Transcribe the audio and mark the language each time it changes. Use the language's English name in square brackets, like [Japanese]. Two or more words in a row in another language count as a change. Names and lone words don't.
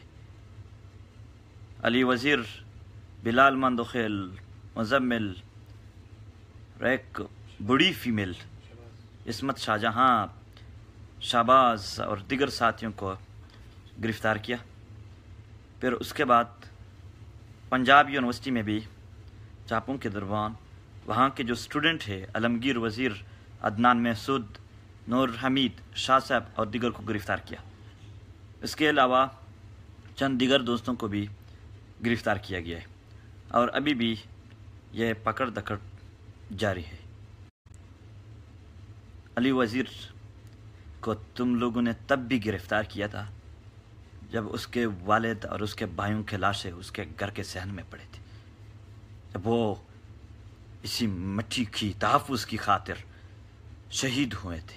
[Urdu] علی وزیر، بلال مندوخیل، مزمل، ایک بڑی فیمیل عصمت شاہجہاں، شہباز اور دیگر ساتھیوں کو گرفتار کیا. پھر اس کے بعد پنجاب یونیورسٹی میں بھی چاپوں کے دوران وہاں کے جو اسٹوڈنٹ ہیں علمگیر وزیر، عدنان محسود، نور حمید شاہ صاحب اور دیگر کو گرفتار کیا. اس کے علاوہ چند دیگر دوستوں کو بھی گرفتار کیا گیا ہے، اور ابھی بھی یہ پکڑ دکڑ جاری ہے. علی وزیر کو تم لوگوں نے تب بھی گرفتار کیا تھا جب اس کے والد اور اس کے بھائیوں کے لاشیں اس کے گھر کے صحن میں پڑے تھے، جب وہ اسی مٹی کی تحفظ کی خاطر شہید ہوئے تھے.